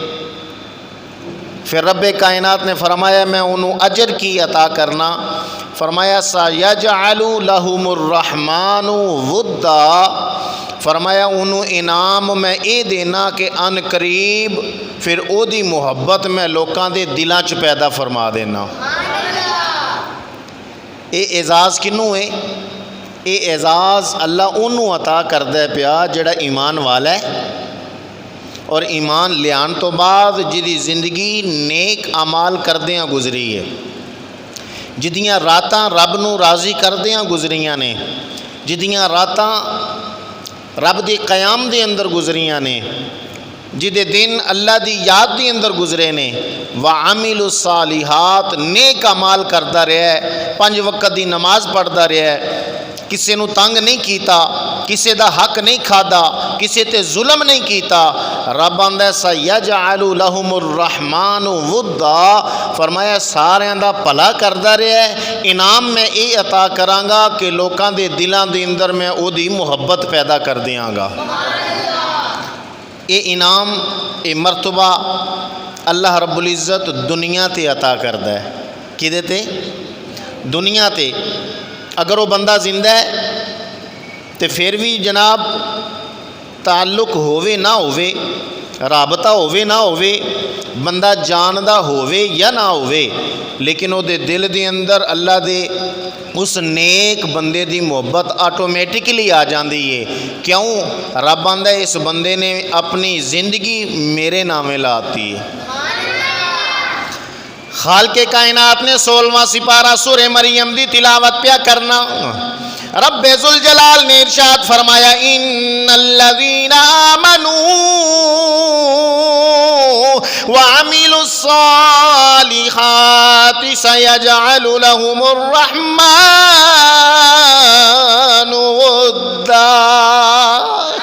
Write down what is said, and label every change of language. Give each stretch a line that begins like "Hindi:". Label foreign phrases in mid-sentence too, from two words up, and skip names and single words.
Punjabi: پھر رب کائنات نے فرمایا میں انہوں اجر کی عطا کرنا، فرمایا
Arabic: سَيَجْعَلُ لَهُمُ الرَّحْمَنُ وُدًّا،
Punjabi: فرمایا انہوں انعام میں اے دینا کہ ان قریب پھر او دی محبت میں لوکاں دے دلاں چ پیدا فرما دینا۔ اے اعزاز کنوں ہے؟ اے اعزاز اللہ انہوں عطا کردہ پیا جڑا ایمان والا ہے اور ایمان لیان تو بعد جدی زندگی نیک اعمال کردیاں گزری ہے، جدیاں راتاں رب نو راضی کردیاں گزریاں نے، جدیاں راتاں رب دی قیام دے اندر گزریاں نے، جدے دن اللہ دی یاد دی اندر گزرے نے،
Arabic: وعملوا الصالحات
Punjabi: نیک اعمال کردا رہا ہے، 5 وقت دی نماز پڑھدا رہا ہے، کسے نو تنگ نہیں کیتا، کسے دا حق نہیں کھادا، کسے تے ظلم نہیں کیتا، رب آندہ
Arabic: سَيَجْعَلُ لَهُمُ الرَّحْمَنُ وُدًّا،
Punjabi: فرمایا ساریاں دا بھلا کردا رہا ہے، انعام میں اے عطا کرانگا کہ لوکاں دے دلاں دے اندر میں او دی محبت پیدا کر دیاں گا۔ اے انعام اے مرتبہ اللہ رب العزت دنیا تے عطا کردہ ہے، کدے تے؟ دنیا تے۔
Urdu: اگر وہ بندہ زندہ ہے تو پھر بھی
Punjabi: جناب تعلق ہووے نہ ہووے، رابطہ ہووے نہ ہووے، بندہ جاندہ ہووے یا نہ ہووے، لیکن وہ دے دل دے اندر اللہ دے اس نیک بندے دی محبت آٹومیٹکلی آ جاندی ہے۔ کیوں؟ رب آندہ اس بندے نے اپنی زندگی میرے نامے لاتی ہے۔ خالق کائنات نے 16واں سپارہ سورہ مریم دی تلاوت پیا کرنا، رب ذوالجلال نے ارشاد فرمایا
Arabic: ان الذین آمنوا وعملوا الصالحات سیجعل لهم الرحمن ودا،